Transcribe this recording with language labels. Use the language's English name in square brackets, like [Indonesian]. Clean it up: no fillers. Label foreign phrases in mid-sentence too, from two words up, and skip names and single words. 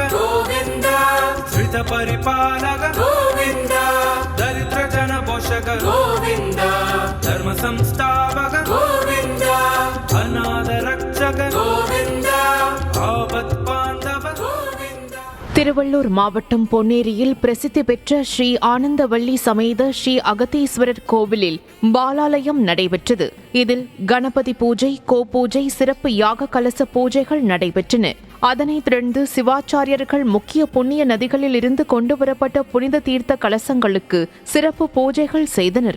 [Sanskrit] గోవింద శ్రిత పరిపాలక గోవింద దరిద్ర జన పోషక గోవింద ధర్మ సంస్థాపక గోవింద అనాథ రక్షక గోవింద ఆపత్ బాంధవ గోవింద. [Tamil] திருவள்ளூர் மாவட்டம் பொன்னேரியில் பிரசித்தி பெற்ற ஸ்ரீ ஆனந்தவள்ளி சமேத ஸ்ரீ அகத்தீஸ்வரர் கோவிலில் பாலாலயம் நடைபெற்றது. இதில் கணபதி பூஜை, கோபூஜை, சிறப்பு யாக கலச பூஜைகள் நடைபெற்றன. அதனைத் தொடர்ந்து சிவாச்சாரியர்கள் முக்கிய புண்ணிய நதிகளில் இருந்து கொண்டுவரப்பட்ட புனித தீர்த்த கலசங்களுக்கு சிறப்பு பூஜைகள் செய்தனர்.